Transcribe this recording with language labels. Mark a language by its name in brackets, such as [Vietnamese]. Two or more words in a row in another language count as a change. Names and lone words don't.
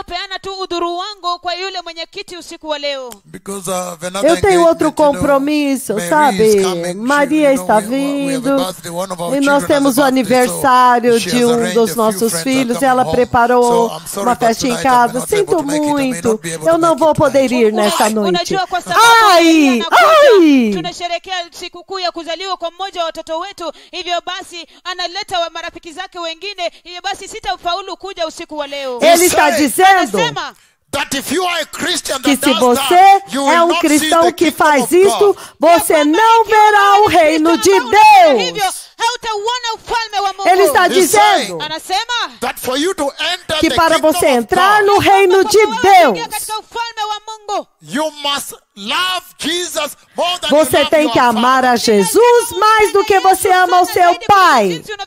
[Portuguese] Eu tenho outro compromisso, sabe? Maria está vindo e nós temos o aniversário de um dos nossos filhos. Ela preparou uma festa em casa. Sinto muito, eu não vou poder ir nesta noite. Ai! [Swahili] Tunasherehekea sikukuu ya kuzaliwa kwa mmoja wa watoto wetu, hivyo basi analeta marafiki zake wengine, hivyo basi sitafaulu kuja usiku wa leo. [Portuguese] Ele está dizendo que se você é um cristão que faz isto, você não verá o reino de Deus. Ele está dizendo que para você entrar no reino de Deus, você tem que amar a Jesus mais do que você ama o seu pai.